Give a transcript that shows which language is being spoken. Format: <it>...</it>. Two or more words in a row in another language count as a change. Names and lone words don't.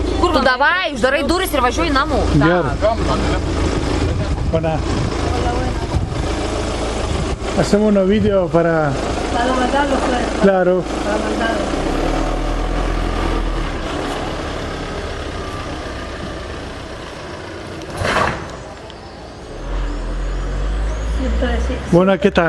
<lt>Tu davai, uždarai duris ir važiuoji namo. Gerai.</lt> <es>Buena. Hacemos unos vídeos para... Para mandarlo fuera. Claro. Para mandarlo. Bueno, ¿qué tal?</es>